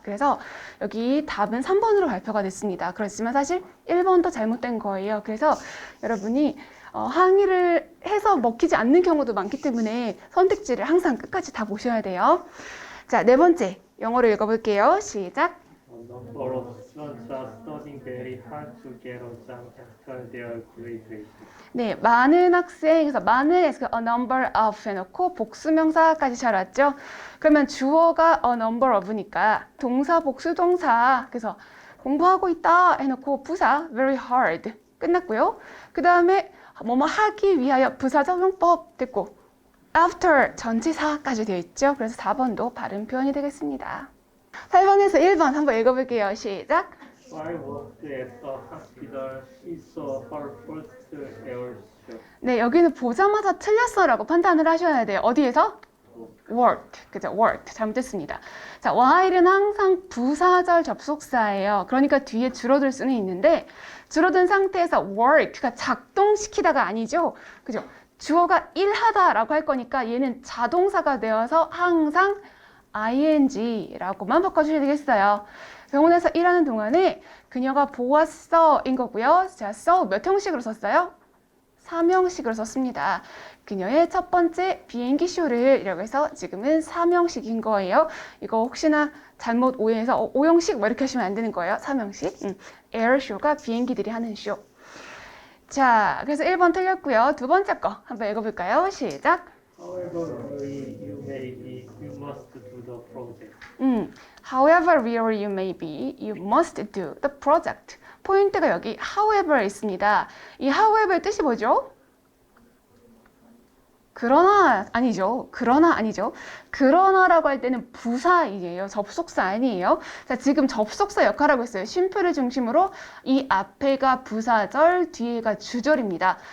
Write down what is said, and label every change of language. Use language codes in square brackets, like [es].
[ko] 그래서 여기 답은 3번으로 발표가 됐습니다. 그렇지만 사실 1번도 잘못된 거예요. 그래서 여러분이 항의를 해서 먹히지 않는 경우도 많기 때문에 선택지를 항상 끝까지 다 보셔야 돼요. 자, 네 번째 영어로 읽어볼게요. 시작. [en] A number of students are studying very hard to get a job after their graduation. [ko] 네, 많은 학생, 그래서 많은에서 [en] a number of [ko] 해놓고 복수명사까지 잘 왔죠? 그러면 주어가 a number of니까 동사 복수동사, 그래서 공부하고 있다 해놓고 부사 [en] very hard [ko] 끝났고요. 그 다음에 뭐뭐 하기 위하여 부사적용법 됐고 after 전치사까지 되어 있죠. 그래서 4번도 발음 표현이 되겠습니다. 8번에서 1번 한번 읽어볼게요. 시작. [en] While worked at the hospital, she saw her first air show. [ko] 네, 여기는 보자마자 틀렸어라고 판단을 하셔야 돼요. 어디에서? worked. 그죠? worked. 잘못됐습니다. 자, while은 항상 부사절 접속사예요. 그러니까 뒤에 줄어들 수는 있는데 줄어든 상태에서 work가 작동시키다가 아니죠. 그죠? 주어가 일하다라고 할 거니까 얘는 자동사가 되어서 항상 ing라고만 바꿔주셔야 되겠어요. 병원에서 일하는 동안에 그녀가 보았어인 거고요. 자, so 몇 형식으로 썼어요? 3형식으로 썼습니다. 그녀의 첫 번째 비행기 쇼를 이라고 해서 지금은 3형식인 거예요. 이거 혹시나 잘못 오해해서 5형식 뭐 이렇게 하시면 안 되는 거예요. 3형식. 에어쇼가 비행기들이 하는 쇼. 자, 그래서 1번 틀렸고요. 두 번째 거 한번 읽어볼까요? 시작. [en] However you may be, you must do the project. However real you may be, you must do the project. [ko] 포인트가 여기 however 있습니다. 이 however의 뜻이 뭐죠? 그러나 아니죠. 그러나 아니죠. 그러나라고 할 때는 부사이에요. 접속사 아니에요. 자, 지금 접속사 역할하고 있어요. 쉼표를 중심으로 이 앞에가 부사절, 뒤에가 주절입니다.